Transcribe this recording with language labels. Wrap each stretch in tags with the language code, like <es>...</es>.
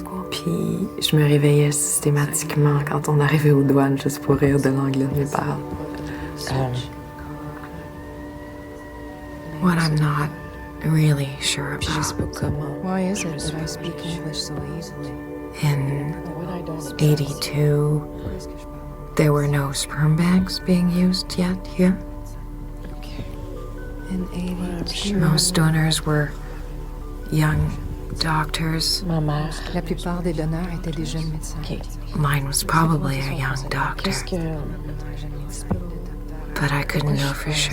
<fr>Puis je me réveillais systématiquement quand on arrivait aux douanes juste pour rire de l'anglais de mes parents.</fr> <en>What I'm not really sure about. Why is it that I speak English so easily? In 82, there were no sperm banks being used yet here. In 82. Most donors were young doctors.</en> <fr>Ma mère. La plupart des donneurs étaient des jeunes médecins.</fr> <en>Mine was probably a young doctor,</en> <fr>Qu'est-ce que...</fr> <en>but I couldn't know for sure.</en>